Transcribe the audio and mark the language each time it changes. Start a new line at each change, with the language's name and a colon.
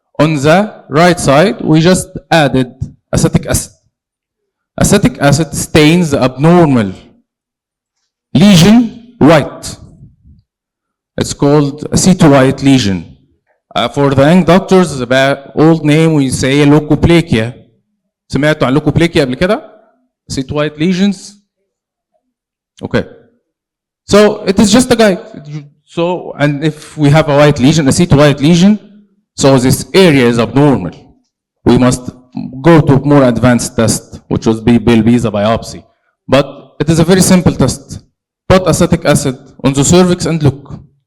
English: On the right side, we just added acetic acid. Acetic acid stains the abnormal lesion white. It's called a C2-white lesion. For the young doctors, the old name we say leukoplakia.
Arabic: سمعتوا عن leukoplakia قبل كده؟ C2-white lesions?
English: Okay. So it is just a guide. So, and if we have a white lesion, a C2-white lesion, so this area is abnormal. We must go to more advanced test, which will be the biopsy. But it is a very simple test. Put acetic acid on the cervix and look.